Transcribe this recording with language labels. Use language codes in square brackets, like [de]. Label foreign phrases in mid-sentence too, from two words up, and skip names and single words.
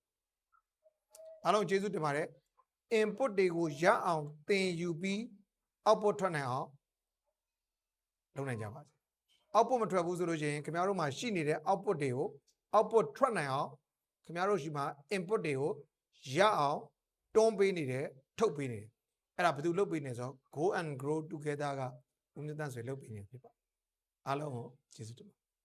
[my] အားလုံးကျေးဇူးတင်ပါတယ် input တွေကိုရအောင်သင်ယူပြီး output ထွက်နိုင်အောင်လုပ်နိုင်ကြပါစေ output မထွက်ဘူးဆိုလို့ရှိရင်ခင်ဗျားတို့မှာရှိနေတဲ့ output တွေကို output ထွက်နိုင်အောင်ခင်ဗျားတို့ရှိမှာ input တွေကိုရအောင်တွန်းပေးနေတယ်ထုတ်ပေးနေတယ်အဲ့ဒါဘယ်သူလုပ်ပေးနေဆိုတော့ [en] go and grow together [my] ကဦးမြတ်တန်ဆွေလုပ်ပေးနေဖြစ်ပါအားလုံးကိုကျေးဇူးတင်ပါ